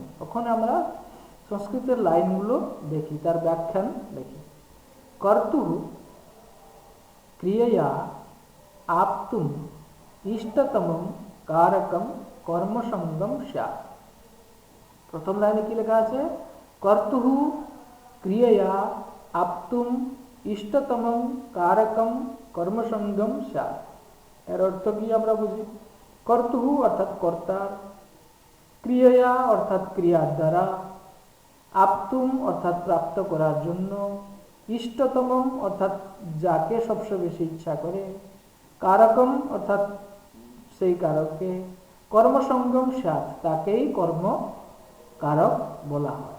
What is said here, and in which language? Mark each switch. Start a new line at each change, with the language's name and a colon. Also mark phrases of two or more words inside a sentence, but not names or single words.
Bangla: এখন আমরা সংস্কৃতের লাইনগুলো দেখি, তার ব্যাখ্যান দেখি।
Sanskrit: কর্তুঃ ক্রিয়া আপ্তুম ইষ্টতমং কারকম কর্মসঙ্গম স্যাৎ।
Bangla: প্রথম লাইনে কি লেখা আছে?
Sanskrit: कर्तुः क्रियया आप्तुम इष्टतमं कारकम कर्मसंगम स्यात्।
Bangla: এর অর্থ কি আমরা বুঝি? कर्तुः অর্থাৎ কর্তা, ক্রিয়া অর্থাৎ ক্রিয়ার দ্বারা, আপ্তুম অর্থাৎ প্রাপ্ত করার জন্য, ইষ্টতমম অর্থাৎ যাকে সবচেয়ে বেশি ইচ্ছা করে, কারকম অর্থাৎ সেই কারককে,
Sanskrit: কর্মসঙ্গম স্যাৎ
Bangla: তাকেই কর্ম কারক বলা হয়।